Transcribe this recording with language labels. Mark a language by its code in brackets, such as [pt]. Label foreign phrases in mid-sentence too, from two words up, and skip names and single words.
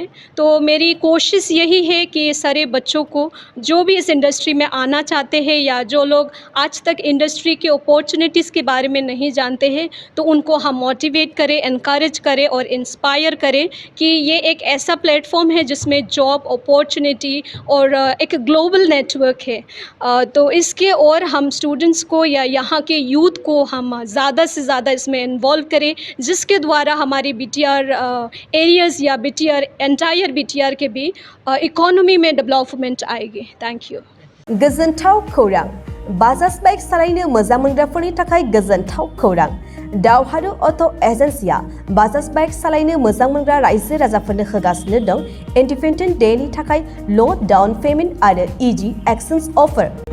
[hi] तो मेरी कोशिश यही है कि सारे बच्चों को जो भी इस इंडस्ट्री में आना चाहते हैं या जो लोग आज तक इंडस्ट्री के अपॉर्चुनिटीज़ के बारे में नहीं जानते हैं, तो उनको हम मोटिवेट करें, इनकरेज करें और इंस्पायर करें कि ये एक ऐसा प्लेटफॉर्म है जिसमें [en] job opportunity [hi] और एक [en] global network [hi] है। तो इसके और हम स्टूडेंट्स को या यहाँ के यूथ को हम ज़्यादा से ज़्यादा इसमें इन्वॉल्व करें, जिसके द्वारा हमारी BTR एरियाज़ या BTR एंटायर BTR के भी इकोनॉमी में डेवलपमेंट आएगी। [en] Thank you. [brx] गोजोनथाव खौरां, बाजाज बाइक सालायनो मोजां मोनग्राफोरनि थाखाय गोजोनथाव खौरां। दावहारु अट' एजेन्सिया बाजाज बाइक सालायनो मोजां मोनग्रा रायजो राजाफोरनो होगासिनो दं इन्डिपेन्डेन्ट डेनि थाखाय [en] low down payment [brx] आरो [en] easy exchange offer.